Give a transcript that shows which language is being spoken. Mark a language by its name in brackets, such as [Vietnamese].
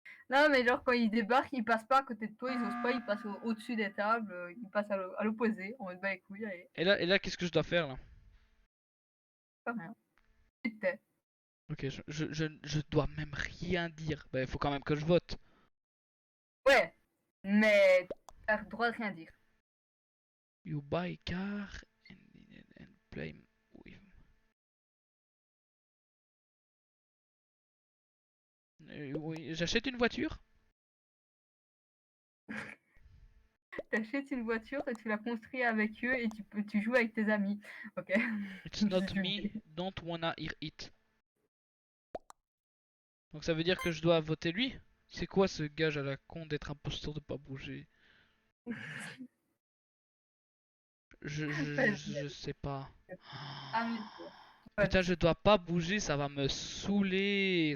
[French] Non, mais genre, quand ils débarquent, ils passent pas à côté de toi, ils osent pas, ils passent au-dessus des tables, ils passent à l'opposé, en mode bah les couilles, allez, et là qu'est-ce que je dois faire là? pas rien. Tu te tais. Ok, je dois même rien dire. Bah il faut quand même que je vote. Ouais, mais t'as le droit de rien dire. [English] You buy car and play with. [French] Oui, j'achète une voiture. T'achètes une voiture et tu la construis avec eux et tu joues avec tes amis. Ok. [English] It's not me, don't wanna hear it. [French] Donc ça veut dire que je dois voter lui? C'est quoi ce gage à la con d'être imposteur de pas bouger? Vas-y, Je sais pas. amuse-toi. Putain, Vote. je dois pas bouger, ça va me saouler.